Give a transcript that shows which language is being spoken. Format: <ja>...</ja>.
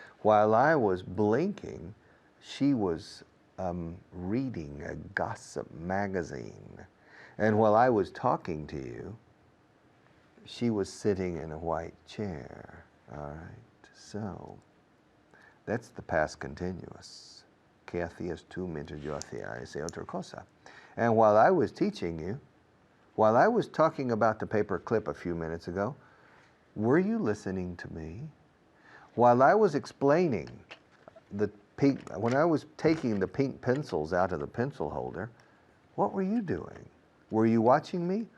<en>While I was blinking, she was reading a gossip magazine. And while I was talking to you, she was sitting in a white chair. All right, so that's the past continuous.</en> <es>¿Qué hacías tú mientras yo hacía esa otra cosa?</es> <en>And while I was teaching you, while I was talking about the paper clip a few minutes ago, were you listening to me? While I was explaining the pink, when I was taking the pink pencils out of the pencil holder, what were you doing? Were you watching me?</en>